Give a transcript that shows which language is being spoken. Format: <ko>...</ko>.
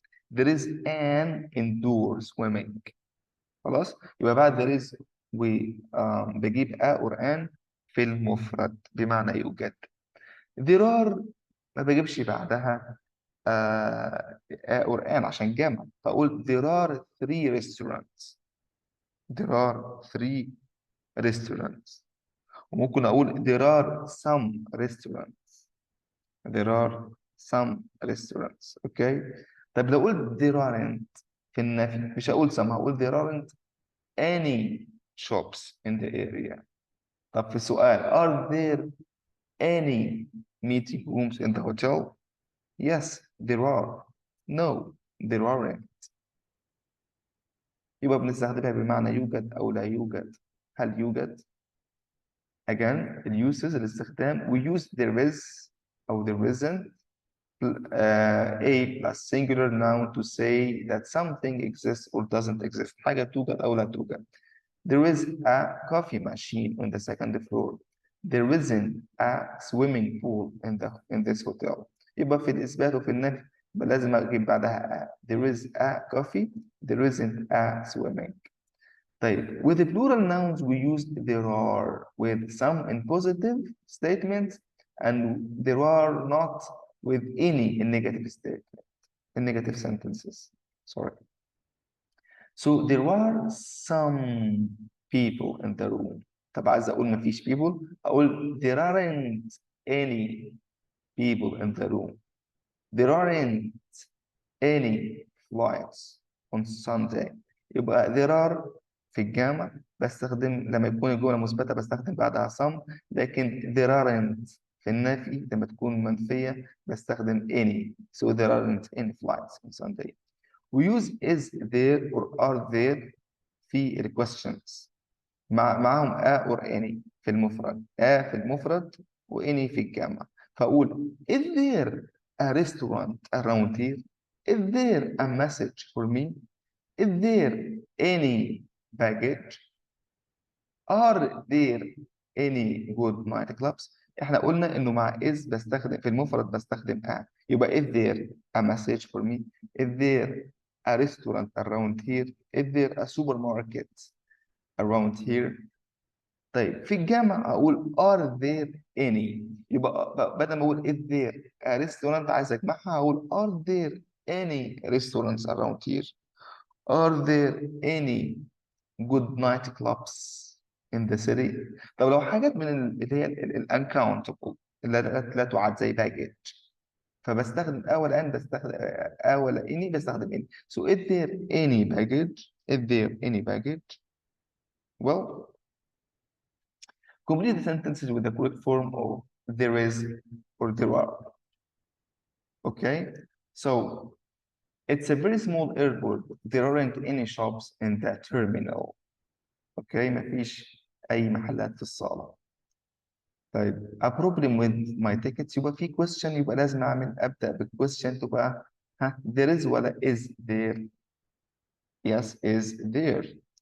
<en>There is an indoor swimming.</en> <ar>خلاص؟ يبقى بعد</ar> <en>there is</en> <ar>بجيب</ar> <en>a or an</en> <ar>في المفرد بمعنى يوجد.</ar> <en>There are</en> <ar>ما بجيبش بعدها</ar> <en>a or an</en> <ar>عشان جمع. فأقول</ar> <en>there are 3 restaurants. There are 3 restaurants.</en> <ar>وممكن أقول</ar> <en>there are some restaurants. There are some restaurants. Okay.</en> <ar>طب لو قلت</ar> <en>there aren't</en> <ar>في النفي مش هقول</ar> <en>some،</en> <ar>هقول</ar> <en>there aren't any shops in the area.</en> <ar>طب في السؤال</ar> <en>are there any meeting rooms in the hotel? Yes, there are. No, there aren't.</en> <ar>يبقى بنستخدمها بمعنى يوجد أو لا يوجد. هل يوجد؟</ar> <en>Again, the uses</en> <ar>الاستخدام</ar> <en>we use there is أو there isn't a plus singular noun to say that something exists or doesn't exist.</en> <ar>حاجة توجد أو لا توجد.</ar> <en>There is a coffee machine on the 2nd floor. There isn't a swimming pool in this hotel.</en> <ar>يبقى في الإثبات وفي النفي لازم أجيب بعدها a.</ar> <en>There is a coffee. There isn't a swimming.</en> <ar>طيب,</ar> <en>with the plural nouns we use there are with some in positive statements and there are not with any in negative statement, in negative sentences. Sorry. So there are some people in the room.</en> <ar>طب عايز أقول مفيش</ar> <en>people</en> <ar>أقول</ar> <en>there aren't any people in the room. There aren't any flights on Sunday.</en> <ar>يبقى</ar> <en>there are</en> <ar>في الجامع بستخدم لما يكون الجملة مثبتة بستخدم بعدها some، لكن</ar> <en>there aren't</en> <ar>في النفي لما تكون منفية بستخدم any.</ar> <en>So there aren't any flights on Sunday. We use is there or are there</en> <ar>في ال</ar> <en>questions</en> <ar>معهم</ar> <en>a or any</en> <ar>في المفرد. a في المفرد و any في الجامع. فأقول</ar> <en>is there a restaurant around here? Is there a message for me? Is there any baggage? Are there any good night clubs?</en> <ar>احنا قلنا انه مع is بستخدم في المفرد بستخدم a.</ar> <en>يبقى is there a message for me? Is there a restaurant around here? Is there a supermarket around here?</en> <ar>طيب في الجامع اقول</ar> <en>are there any.</en> <ar>يبقى بدل ما اقول</ar> <en>is there a restaurant</en> <ar>عايز اجمعها هقول</ar> <en>are there any restaurants around here? Are there any good night clubs in the city?</en> <ar>طب لو حاجات من اللي هي</ar> <en>uncountable</en> <ar>اللي لا تعد زي baggage فبستخدم أول أن بستخدم أول إني بستخدم إني.</ar> <en>So is there any baggage? Is there any baggage? Well, complete the sentences with the correct form of there is or there are. Okay, so it's a very small airport. There aren't any shops in the terminal. Okay,</en> <ar>مفيش أي محلات في الصالة. طيب,</ar> <en>a problem with my tickets</en> <ar>يبقى في question يبقى لازم أبدأ بالquestion تبقى ها</ar> <en>there is</en> <ar>ولا</ar> <en>is there؟ Yes, is there.</en>